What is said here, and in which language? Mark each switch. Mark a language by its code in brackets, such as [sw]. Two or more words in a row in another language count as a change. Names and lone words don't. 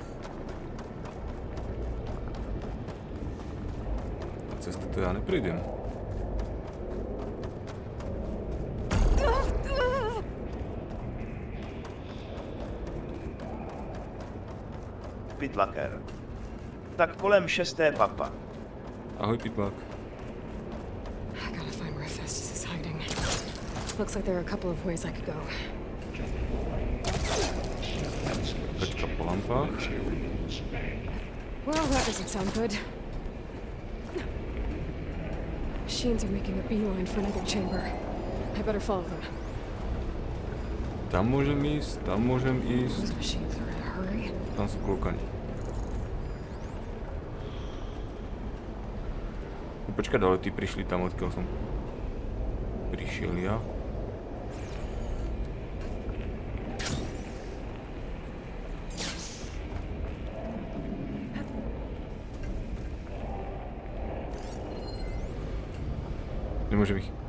[sk] Cez to ja neprejdem. Pytlaker. [cs] Tak kolem 6. papa. [sk] Ahoj, pitlák. [en] I gotta find where Festus is hiding. Looks like there are a couple of ways I could go. [sk] Pečka po lampách. [en] Well, that doesn't sound good. Machines are making a beeline for another chamber. I better follow them. [sk] Tam môžem ísť, tam môžem ísť. [en] Those machines are in a hurry. [sk] Tam sú klokani. Počkať, ale tí prišli tam, odkiaľ som prišiel ja. Nemôžem ich.